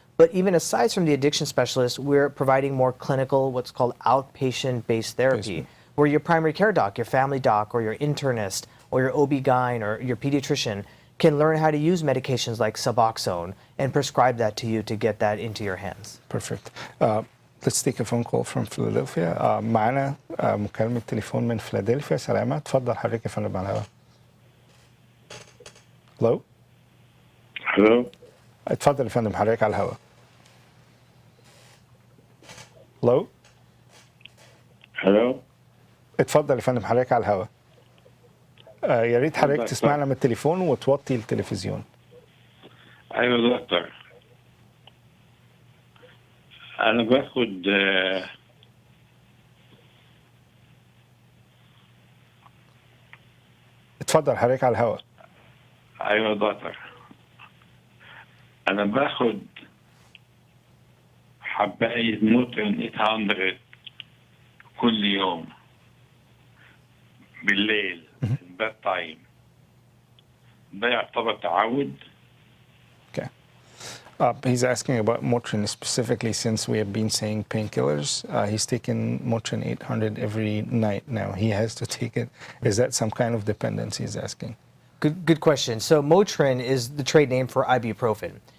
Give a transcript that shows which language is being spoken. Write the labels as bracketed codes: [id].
[en] But even aside from the addiction specialists, we're providing more clinical, what's called outpatient-based therapy, where your primary care doc, your family doc, or your internist, or your OB-GYN, or your pediatrician can learn how to use medications like Suboxone and prescribe that to you to get that into your hands. Perfect. Let's take a phone call from Philadelphia. [ar] معنا مكالمة تليفون من فيلادلفيا. سلامة، تفضل حضرتك يا فندم على الهواء. [en] Hello. Hello. [ar] اتفضل يا فندم حضرتك على الهواء. [en] Hello. Hello. [ar] اتفضل يا فندم حضرتك على الهواء. يا ريت حضرتك تسمعنا من التليفون وتوطي التلفزيون. ايوه دكتور. انا باخد اتفضل حضرتك على الهواء. ايوه دكتور. انا باخد حباية موترين 800 كل يوم بالليل [en] Bedtime. [ar] ده يعتبر تعود؟ [en] Okay. He's asking about Motrin specifically, since we have been saying painkillers. He's taken Motrin 800 every night now. He has to take it. Is that some kind of dependence, he's asking? Good question. So Motrin is the trade name for ibuprofen.